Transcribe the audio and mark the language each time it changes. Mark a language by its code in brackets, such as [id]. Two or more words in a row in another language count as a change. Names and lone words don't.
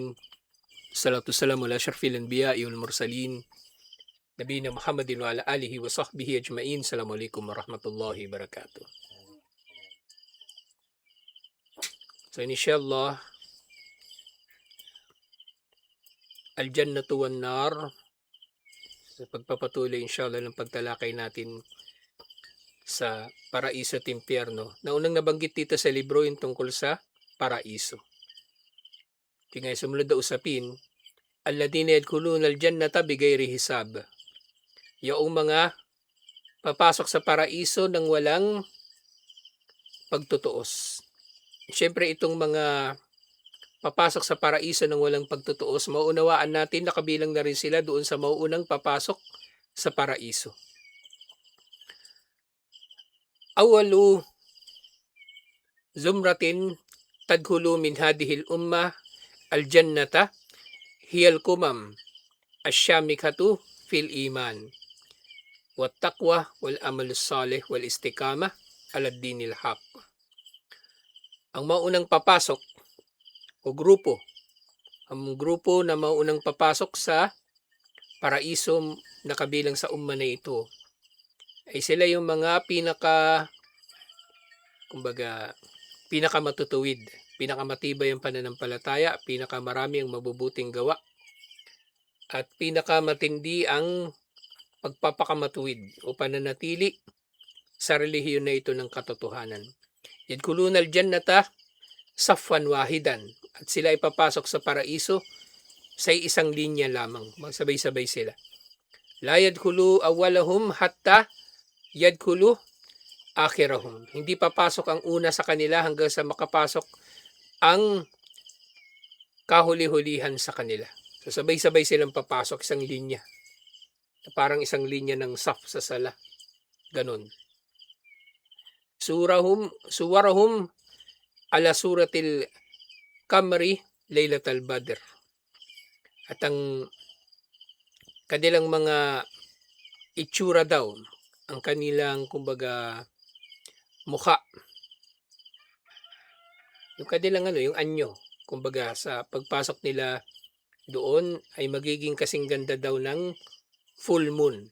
[ar] الصلاة والسلام على أشرف الأنبياء والمرسلين. نبينا محمد وعلى آله وصحبه أجمعين. السلام عليكم ورحمة الله وبركاته. So إن شاء الله، الجنة والنار. [tl] Sa pagpapatuloy inshallah ng pagtalakay natin sa paraiso at impyerno. Naunang nabanggit dito sa libro yung tungkol sa paraiso. Di nga sumunod na usapin, [ar] الذين يدخلون الجنة بغير حساب. [tl] Yung mga papasok sa paraiso nang walang pagtutuos. Siyempre itong mga papasok sa paraiso nang walang pagtutuos, mauunawaan natin na kabilang na rin sila doon sa mauunang papasok sa paraiso. [ar] أول زمرة تدخل من هذه الأمة الجنة هي الكمّل الشامخة في الإيمان والتقوى والعمل الصالح والاستقامة على دين الحق. [tl] Ang maunang papasok o grupo, ang grupo na maunang papasok sa paraiso na kabilang sa umma na ito ay sila yung mga pinakamatutuwid, pinakamatibay ang pananampalataya, pinakamarami ang mabubuting gawa, at pinakamatindi ang pagpapakamatuwid o pananatili sa relihiyon na ito ng katotohanan. [ar] يدخلون الجنة صفا واحدا, [tl] at sila ay papasok sa paraiso sa isang linya lamang, magsabay-sabay sila. [ar] لا يدخل أولهم حتى يدخل آخرهم. [tl] Hindi papasok ang una sa kanila hanggang sa makapasok ang kahuli-hulihan sa kanila. So sabay-sabay silang papasok, isang linya. Parang isang linya ng saf sa sala. Ganon. [ar] صورهم على صورة القمر ليلة البدر. [tl] At ang kanilang mga itsura daw, ang kanilang mukha, yung kanilang yung anyo, sa pagpasok nila doon ay magiging kasing ganda daw ng [en] full moon.